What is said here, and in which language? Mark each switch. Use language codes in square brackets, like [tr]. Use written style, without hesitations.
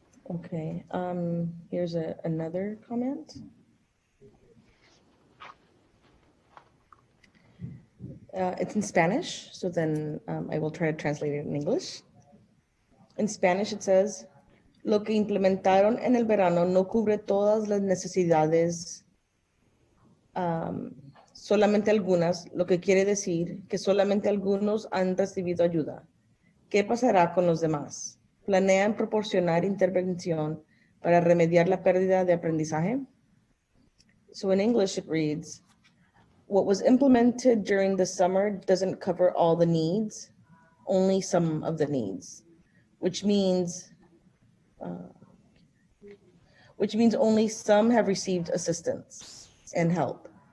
[en] Okay, here's another comment. It's in Spanish, so then I will try to translate it in English. In Spanish, it says, [es] Lo que implementaron en el verano no cubre todas las necesidades, solamente algunas, lo que quiere decir que solamente algunos han recibido ayuda. ¿Qué pasará con los demás? ¿Planean proporcionar intervención para remediar la pérdida de aprendizaje? [en] So in English it reads, what was implemented during the summer doesn't cover all the needs, only some of the needs, which means only some have received assistance and help.